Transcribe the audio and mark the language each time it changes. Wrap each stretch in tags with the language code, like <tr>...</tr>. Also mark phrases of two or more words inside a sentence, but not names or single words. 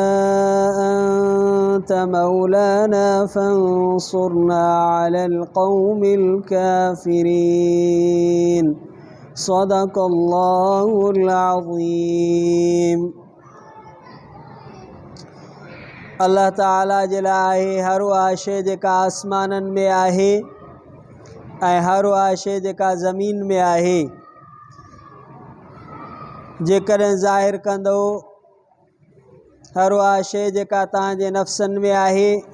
<ar>أنت مولانا فانصرنا على القوم الكافرين صدق الله العظيم</ar> <sd>अल्लाह ताला जे लाइ हर उहा शइ जेका आसमाननि में आहे ऐं हर उहा शइ जेका ज़मीन में आहे जेकॾहिं ज़ाहिर कंदो हर उहा शइ जेका तव्हांजे नफ़्सनि में आहे</sd>